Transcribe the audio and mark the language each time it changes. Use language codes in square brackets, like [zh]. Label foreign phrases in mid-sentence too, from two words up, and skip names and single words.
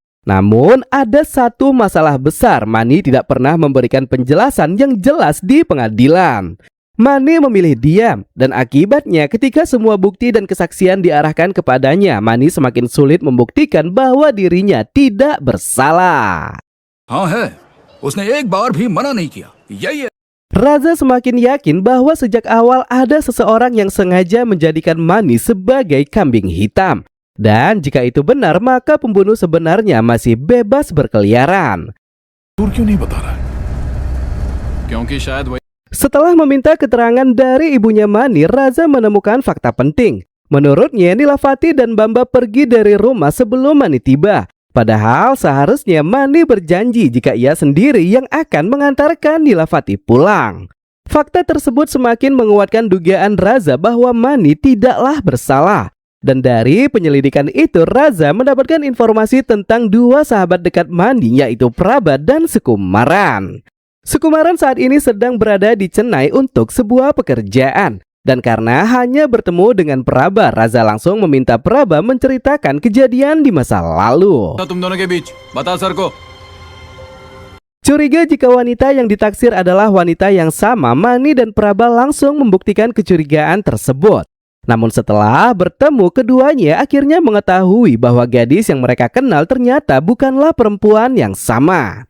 [id] Namun ada satu masalah besar, Mani tidak pernah memberikan penjelasan yang jelas di pengadilan. Mani memilih diam, dan akibatnya ketika semua bukti dan kesaksian diarahkan kepadanya, Mani semakin sulit membuktikan bahwa dirinya tidak bersalah. [hi] हाँ है, उसने एक बार भी मना नहीं किया। यही है। [id] Raza semakin yakin bahwa sejak awal ada seseorang yang sengaja menjadikan Mani sebagai kambing hitam. Dan jika itu benar, maka pembunuh sebenarnya masih bebas berkeliaran. [hi] दूर क्यों नहीं बता रहा है? क्योंकि शायद वही [id] Setelah meminta keterangan dari ibunya Mani, Raza menemukan fakta penting. Menurutnya, Nilafati dan Bamba pergi dari rumah sebelum Mani tiba. Padahal seharusnya Mani berjanji jika ia sendiri yang akan mengantarkan Nilafati pulang. Fakta tersebut semakin menguatkan dugaan Raza bahwa Mani tidaklah bersalah. Dan dari penyelidikan itu, Raza mendapatkan informasi tentang dua sahabat dekat Mani, yaitu Praba dan Sukumaran. Sukumaran saat ini sedang berada di Chennai untuk sebuah pekerjaan. Dan karena hanya bertemu dengan Praba, Raza langsung meminta Praba menceritakan kejadian di masa lalu. [hi] तुम दोनों के बीच बता सर को। [id] Curiga jika wanita yang ditaksir adalah wanita yang sama, Mani dan Praba langsung membuktikan kecurigaan tersebut. Namun setelah bertemu, keduanya akhirnya mengetahui bahwa gadis yang mereka kenal ternyata bukanlah perempuan yang sama.